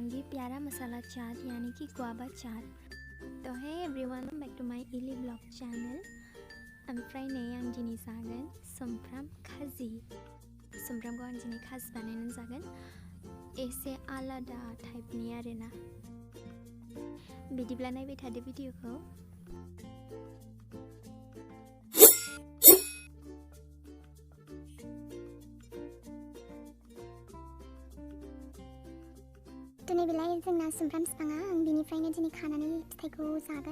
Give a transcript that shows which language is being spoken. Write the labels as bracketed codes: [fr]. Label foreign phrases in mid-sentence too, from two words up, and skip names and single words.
[hi] प्यारा मसाला चाट यानी कि गुआवा चाट। तो [en] hey everyone, back to my ily blog channel. [brx] ओमफ्राय नै आं दिनै जागोन सुमफ्राम खाजि। सुमफ्रामखौ आं दिनै खाजि बानायनानै जागोन, एसे आलादा टाइपनि आरोना। बिदिब्ला नायबाय थादो भिडिअखौ। दिनै बेलाय जोंना सुमफ्राम बिफाङा, आं बिनिफ्रायनो दिनै खानानै फिथाइखौ जागोन।